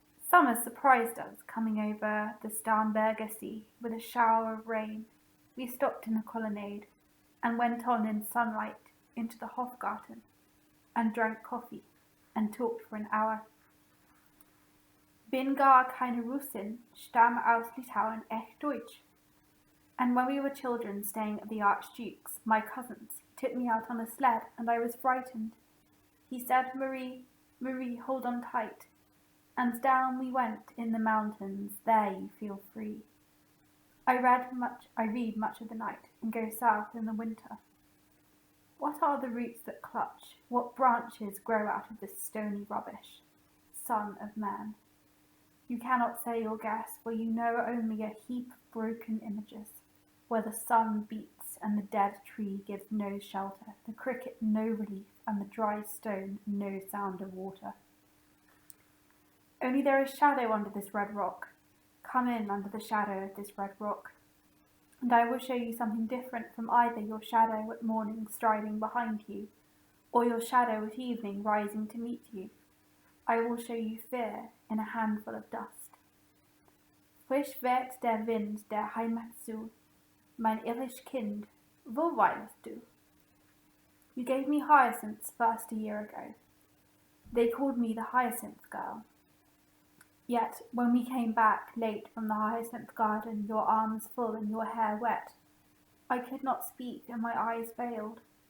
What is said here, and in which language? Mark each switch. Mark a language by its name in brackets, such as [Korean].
[English] Summer surprised us, coming over the Starnberger Sea with a shower of rain. We stopped in the colonnade and went on in sunlight into the Hofgarten and drank coffee and talked for an hour. [German] Bin gar keine Russin, stamme aus Litauen, echt Deutsch. [English] And when we were children staying at the Archduke's, my cousins, he took me out on a sled and I was frightened. He said, Marie, Marie, hold on tight. And down we went in the mountains, there you feel free. I read much of the night and go south in the winter. What are the roots that clutch? What branches grow out of this stony rubbish? Son of man. You cannot say or guess, for you know only a heap of broken images, where the sun beats and the dead tree gives no shelter, the cricket no relief, and the dry stone no sound of water. Only there is shadow under this red rock. Come in under the shadow of this red rock, and I will show you something different from either your shadow at morning striding behind you, or your shadow at evening rising to meet you. I will show you fear in a handful of dust. [German] Frisch weht der Wind der Heimat zu, mein irrisch Kind, wo weilst du? [English] You gave me hyacinths first a year ago. They called me the hyacinth girl. Yet, when we came back late from the hyacinth garden, your arms full and your hair wet, I could not speak and my eyes failed.